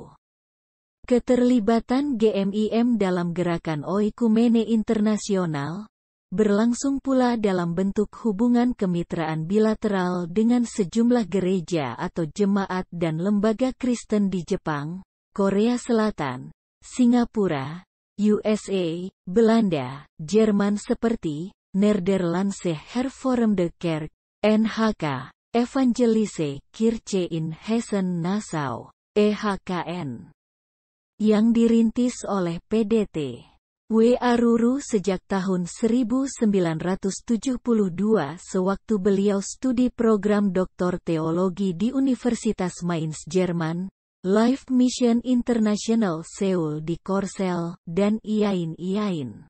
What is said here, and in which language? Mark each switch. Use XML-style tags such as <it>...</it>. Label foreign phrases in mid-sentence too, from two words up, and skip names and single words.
<id>Keterlibatan GMIM dalam gerakan oikumene internasional berlangsung pula dalam bentuk hubungan kemitraan bilateral dengan sejumlah gereja atau jemaat dan lembaga Kristen di Jepang, Korea Selatan, Singapura, USA, Belanda, Jerman seperti Nederlandse Hervormde Kerk, NHK, Evangelische Kirche in Hessen Nassau, EHKN, yang dirintis oleh PDT W. Aruru sejak tahun 1972 sewaktu beliau studi program doktor teologi di Universitas Mainz, Jerman, Life Mission International Seoul di Korsel, dan iain-iain.</id>